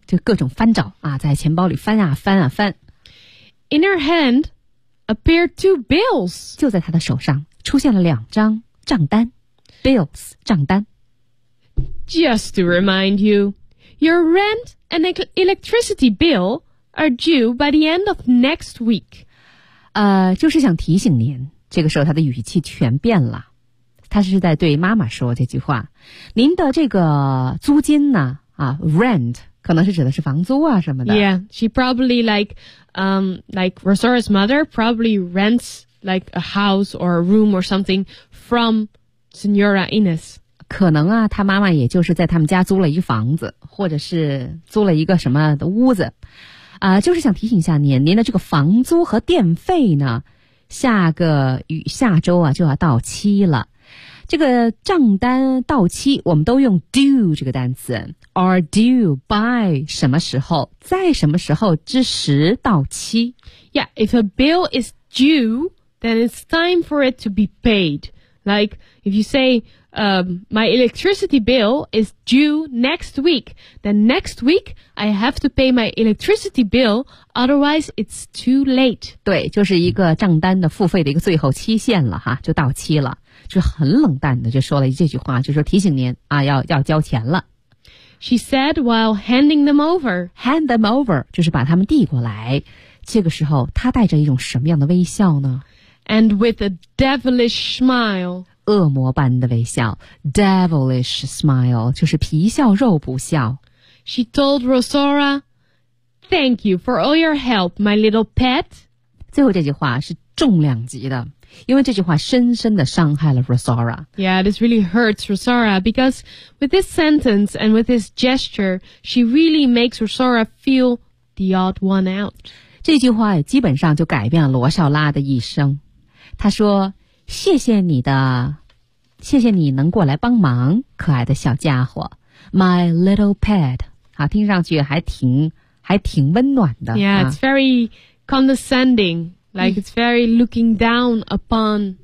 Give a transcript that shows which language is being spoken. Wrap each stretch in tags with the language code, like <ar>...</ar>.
<zh>就各种翻找啊，在钱包里翻啊翻啊翻。</zh> <en>In her hand appeared two bills.</en> <zh>就在她的手上出现了两张账单。 Bills, 账单。</zh> <en>Just to remind you, your rent and electricity bill are due by the end of next week.</en> <zh>就是想提醒您，这个时候他的语气全变了，他是在对妈妈说这句话。您的这个租金呢，啊 ，rent 可能是指的是房租啊什么的。</zh> <en>Yeah, she probably like Rosora's mother probably rents like a house or a room or something from Senora Inez.</en> <zh>可能啊，他妈妈也就是在他们家租了一房子，或者是租了一个什么的屋子。就是想提醒一下您，您的这个房租和电费呢，下周啊就要到期了。这个账单到期，我们都用 due 这个单词 ，</zh> <en>are due by</en> <zh>什么时候，在什么时候之时到期。</zh> <en>Yeah, if a bill is due, then it's time for it to be paid. Like if you say, my electricity bill is due next week, then next week. I have to pay my electricity bill, otherwise it's too late.</en> <zh>对，就是一个账单的付费的一个最后期限了哈，就到期了，就很冷淡的就说了这句话，就说提醒您啊，要交钱了。</zh> <en>She said while handing them over. Hand them over,</en> <zh>就是把他们递过来。这个时候他带着一种什么样的微笑呢？</zh> <en>And with a devilish smile.</en> <zh>恶魔般的微笑，</zh> <en>devilish smile,</en> <zh>就是皮笑肉不笑。</zh> <en>She told Rosora, "Thank you for all your help, my little pet."</en> <zh>最后这句话是重量级的，因为这句话深深地伤害了 Rosora.</zh> <en>Yeah, this really hurts Rosora because with this sentence and with this gesture, she really makes Rosora feel the odd one out.</en> <zh>这句话基本上就改变了罗少拉的一生。她说：“谢谢你的，谢谢你能过来帮忙，可爱的小家伙。”</zh> <en>My little pet.</en> <zh>好，听上去还挺温暖的。</zh> <en>Yeah, it's very condescending. Like, it's very looking down upon.</en>